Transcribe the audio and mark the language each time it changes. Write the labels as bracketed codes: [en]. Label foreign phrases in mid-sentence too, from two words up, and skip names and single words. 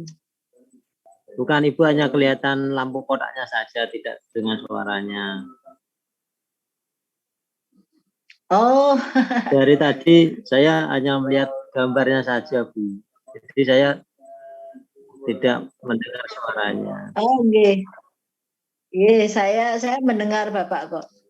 [id] Bukan, Ibu hanya kelihatan lampu kotaknya saja, tidak dengan suaranya. Oh. Dari tadi saya hanya melihat gambarnya saja Bu. Jadi saya tidak mendengar suaranya. Oh, nggih. Nggih, saya mendengar Bapak kok.